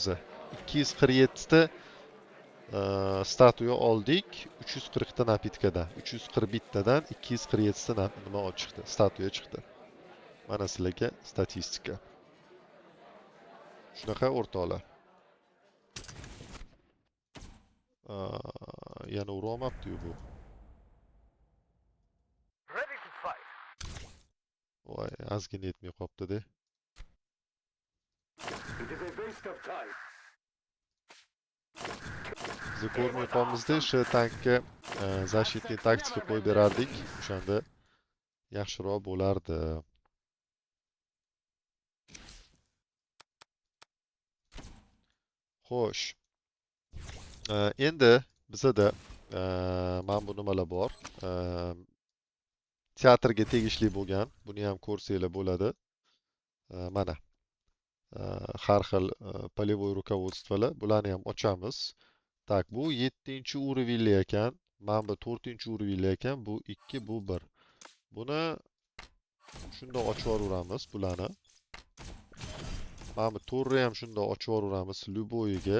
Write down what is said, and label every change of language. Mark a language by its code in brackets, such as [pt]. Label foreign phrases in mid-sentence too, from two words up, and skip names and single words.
[uz] 247 ta statuya oldik 340 ta napitkadan. 341 tadan 247 ta nima chiqdi? Statuya chiqdi. Mana sizlarga statistika. Shunaqa o'rtoqlar. Yana urolmabdi bu. [en] Ready to fight. [uz] Voy, ozgina yetmay qolibdi-da. [en] It is a waste of time. [uz] Biz ko'rmay qolmizda, shu tankka защитный taktika qo'yib berardik. O'shanda yaxshiroq bo'lardi. Xo'sh. Endi bizda mana bu nimalar bor. Teatrga tegishli bo'lgan. Buni ham ko'rsanglar bo'ladi. Mana. Har xil [ru] полевой руководствоlar. [uz] Bularni ham ochamiz. Tak, bu 7-urovenli ekan. Mana bu 4-urovenli ekan. Bu 2, bu 1. Buni shunda ochib yuboramiz bularni. Mana bu to'rni ham shunda ochib yuboramiz lyuboyiga.